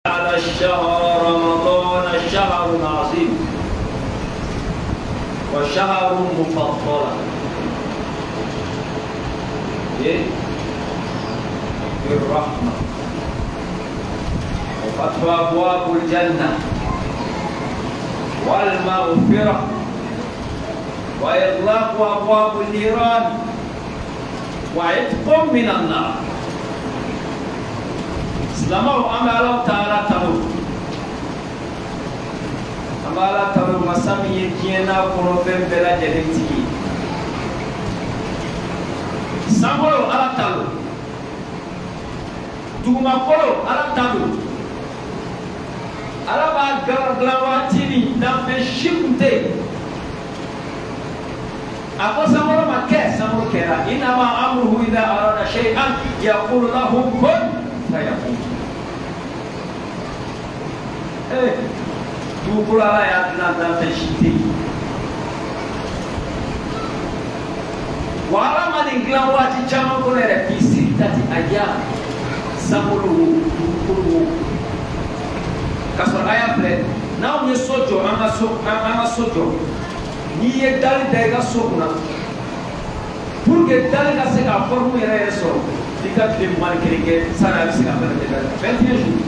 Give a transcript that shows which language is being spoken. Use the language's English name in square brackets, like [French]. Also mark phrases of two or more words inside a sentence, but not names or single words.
[Arabic] شهر رمضان شهر عظيم وشهر مفضل بالرحمة وفتح أبواب الجنة والمغفرة وإغلاق أبواب النيران وعتق من النار. [Bambara] Silamɛw an bɛ Alahu Taala tanu, an bɛ Ala tanu masa min ye diɲɛ n'a kɔnɔfɛn bɛɛ lajɛlen tigi. Sankolo Ala tanu, dugumakolo Ala tanu. Ala b'a dilan waati min danfɛn si kun tɛ yen. A ko sankolo ma kɛ, sankolo kɛra. [Arabic] إنما أمره إذا أراد شيئا يقول له كن فيكون. [Bambara] Dugukolo Ala y'a dilan danfɛn si tɛ yen. Wa Ala ma nin dilan waati caman kɔnɔ yɛrɛ [Arabic] في ستة أيام, [Bambara] sankolo wo, dugukolo wo. K'a sɔrɔ a y'a filɛ, n'anw ye so jɔ an ka so jɔ, n'i ye dali da i ka so kunna, [French] pour que [Bambara] dali ka se k'a forme yɛrɛ sɔrɔ, f'i ka tile 21 kɛ sani a bɛ se ka fɛn bɛɛ kɛ 21 jours.